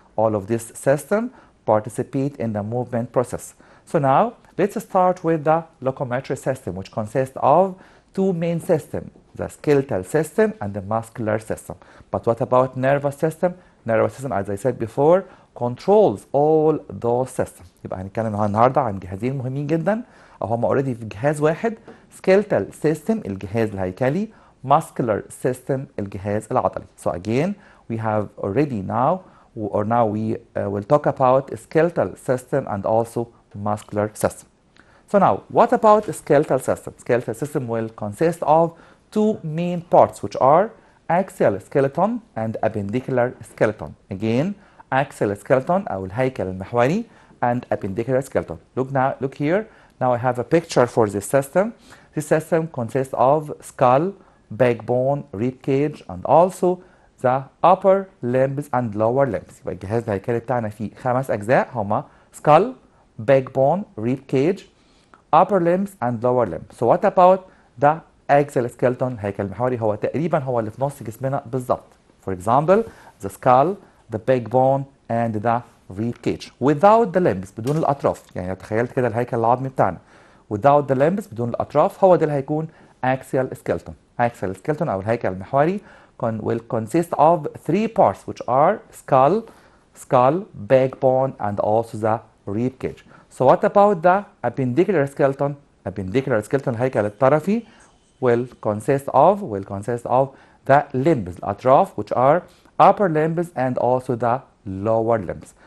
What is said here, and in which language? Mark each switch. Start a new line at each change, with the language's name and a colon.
English: All of this system participate in the movement process. So now let's start with the locomotory system, which consists of 2 main systems, the skeletal system and the muscular system. But what about nervous system? Nervous system, as I said before, controls all those systems.
Arabic: يبقى هنتكلم النهارده عن جهازين مهمين جدا او هم اوريدي في جهاز واحد.
English: skeletal system
Arabic: الجهاز الهيكلي,
English: muscular system
Arabic: الجهاز العضلي.
English: So again we have already now we will talk about skeletal system and also muscular system. So now, what about skeletal system? Skeletal system will consist of 2 main parts, which are axial skeleton and appendicular skeleton. Again, axial skeleton
Arabic: أو الهيكل المحوري
English: and appendicular skeleton. Look here. Now I have a picture for this system. This system consists of skull, backbone, rib cage, and also the upper limbs and lower limbs.
Arabic: يبقى الجهاز الهيكلي بتاعنا فيه 5 أجزاء هما
English: skull, backbone, rib cage, upper limbs and lower limbs. So what about the axial skeleton?
Arabic: الهيكل المحوري هو تقريبا هو اللي في نص جسمنا بالظبط.
English: For example, the skull, the backbone and the rib cage. Without the limbs
Arabic: بدون الأطراف. يعني لو تخيلت كده الهيكل العظمي بتاعنا
English: without the limbs
Arabic: بدون الأطراف هو ده اللي هيكون
English: axial skeleton. Axial skeleton
Arabic: أو الهيكل المحوري
English: will consist of 3 parts which are skull, backbone and also the rib cage. So what about the appendicular skeleton? Appendicular skeleton
Arabic: الهيكل الطرفي
English: will consist of the limbs, الأطراف, which are upper limbs and also the lower limbs.